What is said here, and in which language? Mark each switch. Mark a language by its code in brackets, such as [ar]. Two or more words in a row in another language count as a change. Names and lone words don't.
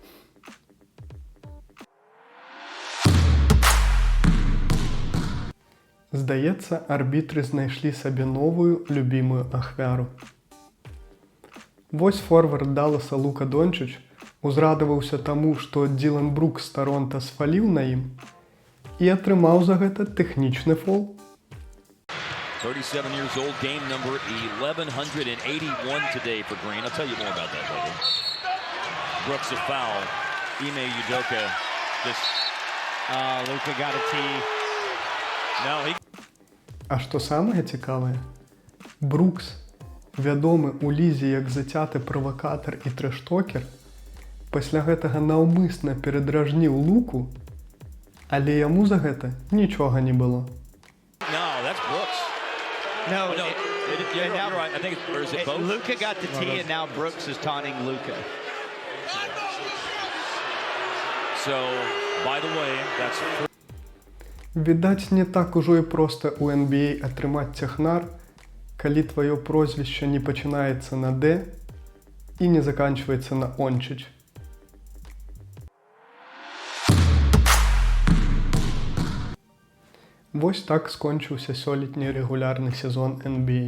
[be] Здаецца, арбітры знайшлі сабе новую любімую ахвяру. Вось форвард Далласа Лука Дончыч узрадаваўся таму, што Ділан Брукс з Таронта сфаліў на ім і атрымаў за гэта тэхнічны фол. [en] 37 years old, game number 1181 today for Green. I'll tell you more about that later. Brooks a foul. Ime Udoka just... Luka got a tee. No, he... [be] А што самае цікавае? Брукс, вядомы ў лізе як зацяты правакатар і трэштокер, пасля гэтага наўмысна перадражніў Луку, але яму за гэта нічога не было. [en] No, that's Brooks. No, you're right. I think it's both. Luka got the tee, and now Brooks is taunting Luka. So, by the way, that's... [be] Відаць, не так ужо і проста ў NBA атрымаць цяхнар, калі тваё прозвішча не пачынаецца на «Д» і не заканчваецца на «Ончыч». Вось так скончыўся сёлетні рэгулярны сезон NBA.